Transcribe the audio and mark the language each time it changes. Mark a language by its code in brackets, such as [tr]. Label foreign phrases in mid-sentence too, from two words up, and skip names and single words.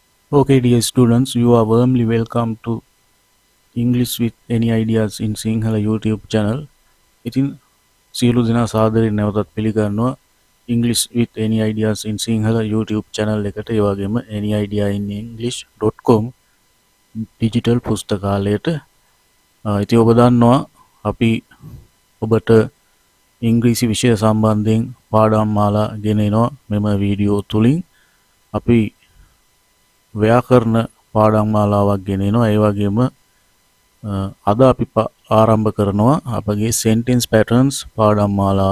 [en] Okay, dear students, you are warmly welcome to English with any ideas in Sinhala YouTube channel. [si] ඉතින් සියලු දෙනා සාදරයෙන් නැවතත් පිළිගන්නවා English with any ideas in Sinhala YouTube channel එකට. ඒ වගේම any idea in english.com digital පුස්තකාලයට. ඉතින් ඔබ දන්නවා අපි ඔබට ඉංග්‍රීසි විෂය සම්බන්ධයෙන් පාඩම් මාලා ගෙනෙනවා මෙම වීඩියෝ තුලින්. අපි ව්‍යාකරණ පාඩම් මාලාවක් ගෙනෙනවා. ඒ වගේම අද අපි ආරම්භ කරනවා අපගේ [en] sentence patterns [si] පාඩම් මාලාව.